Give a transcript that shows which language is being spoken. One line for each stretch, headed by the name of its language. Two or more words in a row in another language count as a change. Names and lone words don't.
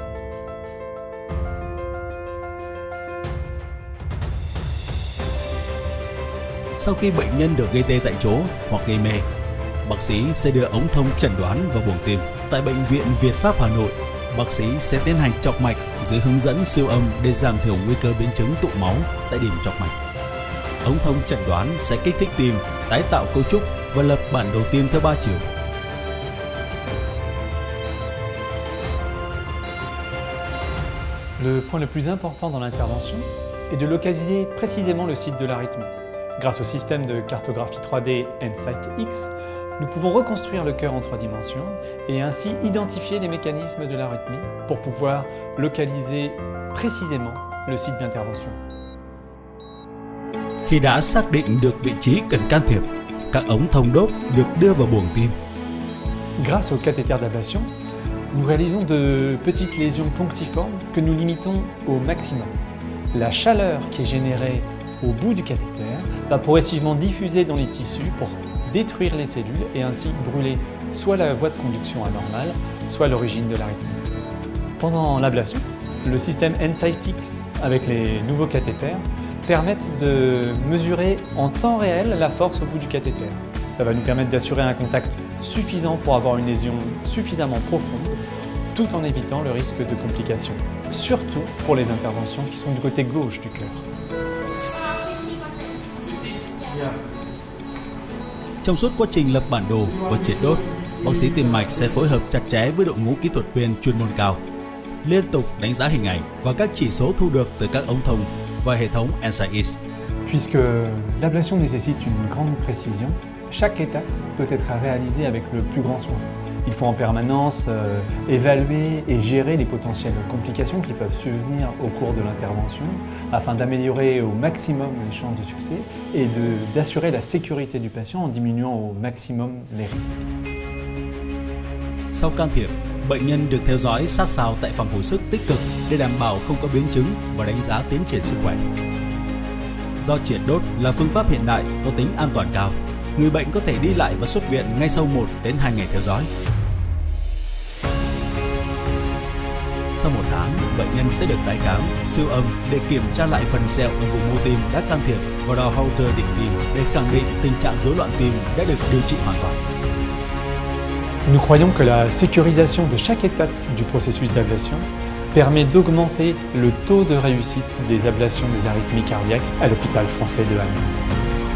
Vietnamese: Sau khi bệnh nhân được gây tê tại chỗ hoặc gây mê, bác sĩ sẽ đưa ống thông chẩn đoán vào buồng tim. Tại Bệnh viện Việt Pháp Hà Nội, bác sĩ sẽ tiến hành chọc mạch dưới hướng dẫn siêu âm để giảm thiểu nguy cơ biến chứng tụ máu tại điểm chọc mạch. Ống thông chẩn đoán sẽ kích thích tim, tái tạo cấu trúc và lập bản đồ tim theo 3 chiều.
French: Le point le plus important dans l'intervention est de localiser précisément le site de l'arythmie. Grâce au système de cartographie 3D EnSite X, nous pouvons reconstruire le cœur en 3 dimensions et ainsi identifier les mécanismes de l'arythmie pour pouvoir localiser précisément le site d'intervention.
Vietnamese: Khi đã xác định được vị trí cần can thiệp, các ống thông đốt được đưa vào buồng tim.
French: Grâce au cathéter d'ablation, nous réalisons de petites lésions punctiformes que nous limitons au maximum. La chaleur qui est générée au bout du cathéter va progressivement diffuser dans les tissus pour détruire les cellules et ainsi brûler soit la voie de conduction anormale, soit l'origine de l'arythmie. Pendant l'ablation, le système EnSite X avec les nouveaux cathéters permettent de mesurer en temps réel la force au bout du cathéter. Ça va nous permettre d'assurer un contact suffisant pour avoir une lésion suffisamment profonde, tout en évitant le risque de complications, surtout pour les interventions qui sont du côté gauche du cœur.
Vietnamese: Trong suốt quá trình lập bản đồ và triệt đốt, bác sĩ tim mạch sẽ phối hợp chặt chẽ với đội ngũ kỹ thuật viên chuyên môn cao, liên tục đánh giá hình ảnh và các chỉ số thu được từ các ống thông và hệ thống EnSite X.
French: Puisque l'ablation nécessite une grande précision, chaque étape doit être réalisée avec le plus grand soin. Il faut en permanence évaluer et gérer les potentielles complications qui peuvent survenir au cours de l'intervention afin d'améliorer au maximum les chances de succès et d'assurer la sécurité du patient en diminuant au maximum les risques.
Vietnamese: Sau can thiệp, bệnh nhân được theo dõi sát sao tại phòng hồi sức tích cực để đảm bảo không có biến chứng và đánh giá tiến triển sức khỏe. Do triệt đốt là phương pháp hiện đại có tính an toàn cao, người bệnh có thể đi lại và xuất viện ngay sau 1 đến 2 ngày theo dõi. Sau 1 tháng, bệnh nhân sẽ được tái khám, siêu âm để kiểm tra lại phần sẹo ở vùng mô tim đã can thiệp và đo Holter đỉnh tim để khẳng định tình trạng rối loạn tim đã được điều trị hoàn toàn.
French: Nous croyons que la sécurisation de chaque étape du processus d'ablation permet d'augmenter le taux de réussite des ablations des arythmies cardiaques à l'hôpital français de Amiens.